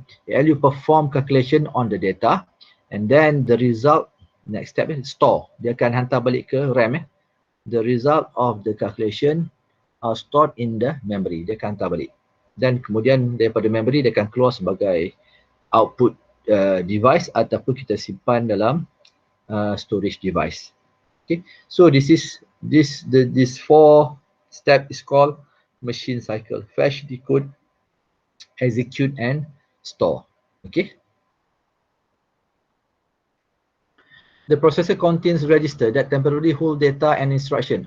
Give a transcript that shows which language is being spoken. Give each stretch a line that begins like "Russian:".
English: ALU perform calculation on the data, and then the result, next step is store.
Malay: Dia akan hantar balik ke RAM.
English: The result of the calculation are stored in the memory.
Malay: Dia akan hantar balik. Dan kemudian daripada memory dia akan keluar sebagai output device ataupun kita simpan dalam storage device.
English: Okay, so this 4 step is called machine cycle: fetch, decode, execute, and store. Okay. The processor contains register that temporarily hold data and instruction.